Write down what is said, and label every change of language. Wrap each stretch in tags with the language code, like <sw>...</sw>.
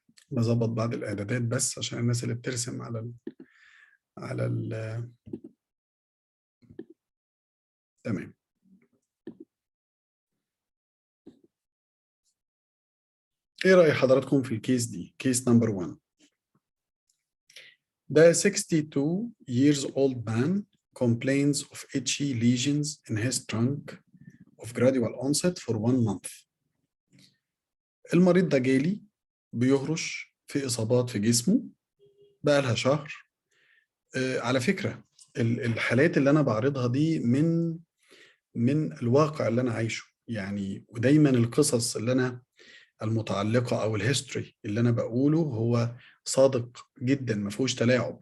<ar>بظبط بعض الإعدادات بس عشان الناس اللي بترسم على تمام. ايه رأي حضراتكم في الكيس دي؟ كيس نمبر 1.</ar> <en>The 62 years old man complains of itchy lesions in his trunk of gradual onset for 1 month.</en> <ar>المريض ده جالي بيهرش في إصابات في جسمه بقالها شهر. على فكرة الحالات اللي أنا بعرضها دي من الواقع اللي أنا عايشه، يعني ودايما القصص اللي أنا المتعلقة أو الهيستوري اللي أنا بقوله هو صادق جدا، ما فيهوش تلاعب.</ar>